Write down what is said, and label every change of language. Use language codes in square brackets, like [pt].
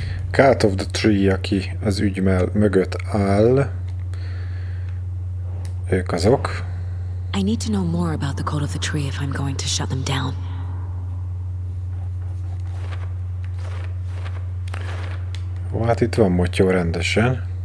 [hu] Cat of the Tree, aki az ügy mögött áll. Ők azok. [en] I need to know more about the Code of the Tree if I'm going to shut them down. [hu] Hát itt van motyó rendesen.